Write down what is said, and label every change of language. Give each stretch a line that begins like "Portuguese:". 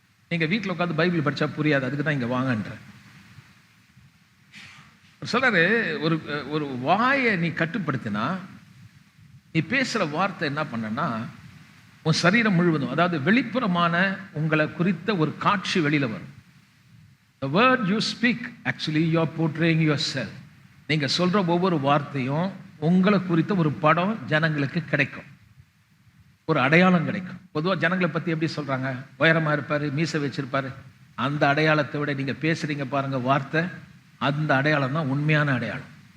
Tamil: நீங்க வீட்டில் உட்காந்து பைபிள் படிச்சா புரியாது, அதுக்கு தான் இங்க வாங்கன்ற சொல்றாரு. ஒரு வாயை நீ கட்டுப்படுத்தினா, நீ பேசுற வார்த்தை என்ன பண்ணனா உன் சரீரம் முழுவதும், அதாவது வெளிப்புறமான உங்களை குறித்த ஒரு காட்சி வெளியில வரும்.
English: The word you speak, actually you are portraying yourself.
Tamil: நீங்க சொல்ற ஒவ்வொரு வார்த்தையும் உங்களை குறித்த ஒரு படம் ஜனங்களுக்கு கிடைக்கும், ஒரு அடையாளம் கிடைக்கும். பொதுவாக ஜனங்களை பத்தி எப்படி சொல்றாங்க? உயரமா இருப்பாரு, மீசை வச்சிருப்பாரு. அந்த அடையாளத்தை விட நீங்க பேசுறீங்க பாருங்க வார்த்தை, அந்த அடையாளம் தான் உண்மையான அடையாளம்.